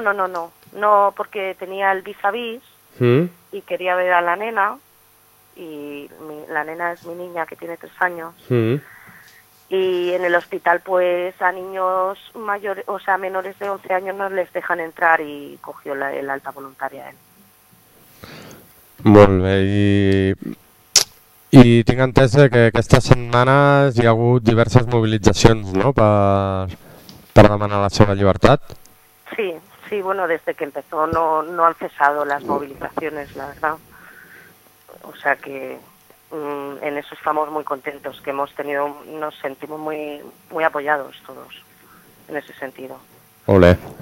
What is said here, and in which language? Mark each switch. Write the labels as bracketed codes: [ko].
[es] No, porque tenía el vis-a-vis y quería ver a la nena. Y la nena es mi niña, que tiene 3 años. Sí. Y en el hospital, pues, a niños mayores, o sea, menores de 11 años no les dejan entrar, y cogió el alta voluntaria él. [ca] Molt bé. I tinc entès que aquestes setmanes hi ha hagut diverses mobilitzacions, no?, per demanar la seva llibertat. [es] Sí, sí, bueno, desde que empezó no han cesado las movilizaciones, la verdad. O sea que en eso estamos muy contentos, que hemos tenido, nos sentimos muy muy apoyados todos en ese sentido. Olé.